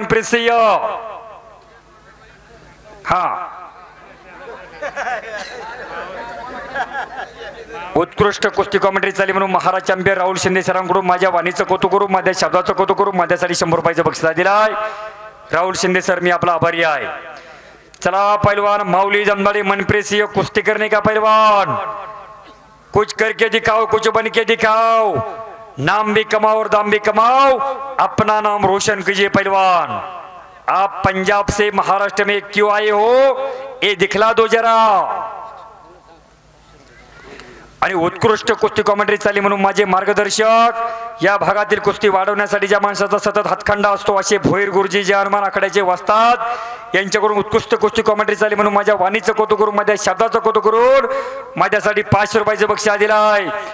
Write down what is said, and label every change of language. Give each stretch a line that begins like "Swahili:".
Marathi: मनप्रीत सिंह, हा, उत्कृष्ट कुस्ती कॉमेंट्री चालली म्हणून महाराज चॅम्पियन राहुल शिंदे सरांकडून माझ्या वाणीचं कौतुक करू, माझ्या शब्दाचं कौतुक करू, माझ्यासाठी 100 रुपयाचं बक्षीस दिलाय. राहुल शिंदे सर, मी आपला आभारी आहे. चला
Hindi: पहलवान माऊली जमदाडे मनप्रीत सिंह, कुस्ती करने का पहलवान, कुछ करके दिखाओ, कुछ बन के दिखाओ, नाम भी कमाओ और दाम भी कमाओ, अपना नाम रोशन कीजिए पहलवान. आप पंजाब से महाराष्ट्र में क्यों आए हो, ये दिखला दो जरा.
Marathi: आणि उत्कृष्ट कुस्ती कॉमेंट्री चालली म्हणून माझे मार्गदर्शक, या भागातील कुस्ती वाढवण्यासाठी ज्या माणसाचा सतत हातखंडा असतो असे भोईर गुरुजी जे हनुमान आखाड्याचे वस्ताद, यांच्याकडून उत्कृष्ट कुस्ती कॉमेंट्री चालली म्हणून माझ्या वाणीचं कौतुक करून, माझ्या शब्दाचं कौतुक करून माझ्यासाठी 500 रुपयाचं बक्षीस दिलाय.